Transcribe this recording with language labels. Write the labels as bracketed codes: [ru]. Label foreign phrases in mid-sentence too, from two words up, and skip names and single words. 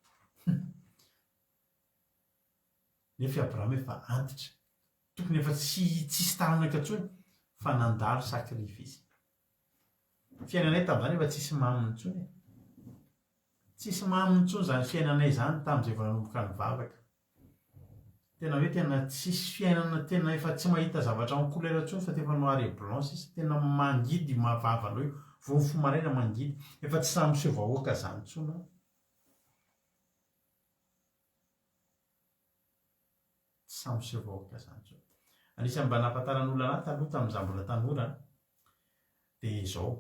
[mg] Nefa Abrahama efa antitra, tokony efa tsisy taranaka intsony fa nandalo sakrifisy. Fiainanay tamin'izany efa tsisy maminy intsony. Tsisy maminy intsony zany fiainanay zany tamin'izay vao nanomboka nivavaka. Tena hoe tena tsisy fiainana, tena efa tsy mahita zavatra [fr] en couleur [mg] intsony fa tefa [fr] noir et blanc [mg] izy. Tena mangidy mavavanao io, vao mifoha maraina mangidy. Efa tsy samy miseho vahoaka zany intsony. Tsy samy miseho vahoaka zany intsony. Anisan'ny mba nampahafantaran'olona anahy taloha tamin'izaho mbola tanora dia izao.